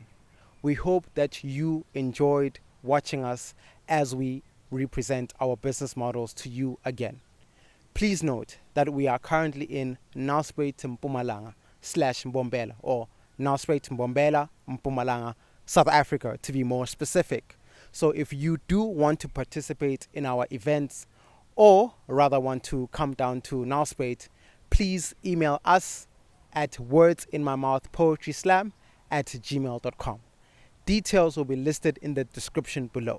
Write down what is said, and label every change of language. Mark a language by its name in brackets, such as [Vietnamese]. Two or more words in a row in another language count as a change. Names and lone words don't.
[English] We hope that you enjoyed watching us as we represent our business models to you again. Please note that we are currently in Nelspruit Mpumalanga / Mbombela, or Nelspruit Mbombela Mpumalanga, South Africa, to be more specific. So if you do want to participate in our events, or rather want to come down to Nelspruit, please email us at wordsinmymouthpoetryslam@gmail.com. Details will be listed in the description below.